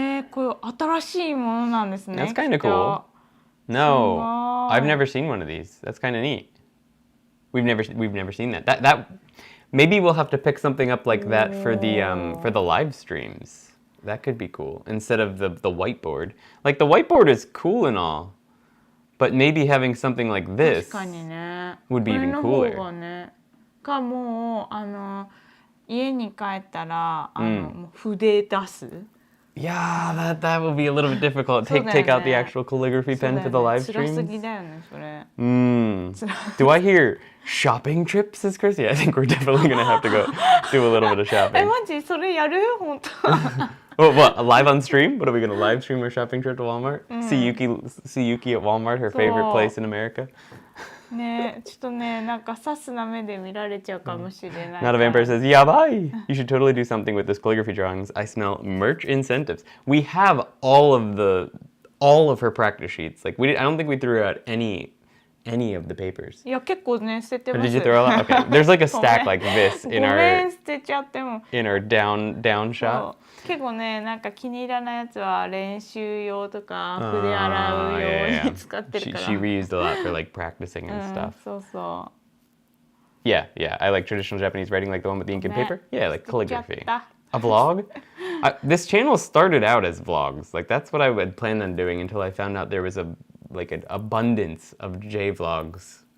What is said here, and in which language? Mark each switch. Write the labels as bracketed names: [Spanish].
[Japanese] これ新しいものなんですね。 [English] That's kind of cool. No, I've never seen one of these. That's kind of neat. We've never seen that. That maybe we'll have to pick something up like that for the live streams. That could be cool instead of the whiteboard. Like the whiteboard is cool and all, but maybe having something like this would be even cooler. [Japanese] かも家に帰ったら筆出す。 [English] Yeah, that would be a little bit difficult. Take out the actual calligraphy pen for the live streams. Do I hear shopping trips, says Chrissy? I think we're definitely going to have to go do a little bit of shopping. [Japanese] マジそれやる？本当。 [English] What, live on stream? What are we going to live stream our shopping trip to Walmart? See Yuki at Walmart, her favorite place in America? [Japanese] ね、ちょっとね、なんか刺すな目で見られちゃうかもしれない。 [English] Not a vampire says, yabai! You should totally do something with this calligraphy drawings. I smell merch incentives. We have all of her practice sheets. Like I don't think we threw out any of the papers. [Japanese] いや結構ね捨ててます。 [English] Did you throw a lot? Okay. There's like a stack like this in our [Japanese] 捨てちゃっても。 [English] in our down shot. [Japanese] 結構ね、なんか気に入らないやつは練習用とか筆洗う用に使ってるから。 [English] She reused a lot for like practicing and stuff. [Japanese] そうそう。 [English] Yeah. I like traditional Japanese writing, like the one with the ink and paper. Yeah, like calligraphy. A vlog? This channel started out as vlogs. Like that's what I had planned on doing until I found out there was an abundance of J vlogs